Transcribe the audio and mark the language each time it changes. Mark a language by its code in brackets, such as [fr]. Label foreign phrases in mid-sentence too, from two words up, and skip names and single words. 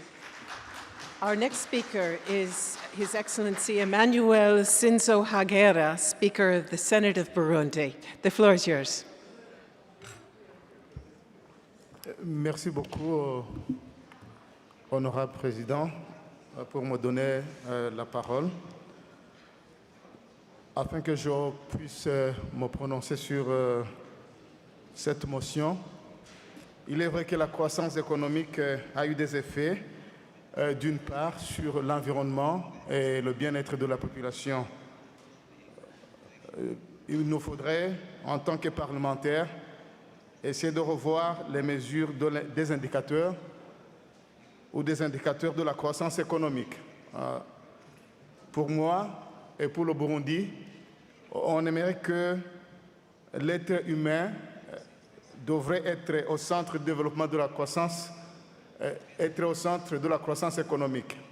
[en] Our next speaker is His Excellency Emmanuel Sinzo Hagera, Speaker of the Senate of Burundi. The floor is yours. [fr] Merci beaucoup, honorable président, pour me donner la parole afin que je puisse me prononcer sur cette motion. Il est vrai que la croissance économique a eu des effets, d'une part, sur l'environnement et le bien-être de la population. Il nous faudrait, en tant que parlementaires, essayer de revoir les mesures des indicateurs ou des indicateurs de la croissance économique. Pour moi et pour le Burundi, on aimerait que l'être humain devrait être au centre du développement de la croissance, être au centre de la croissance économique.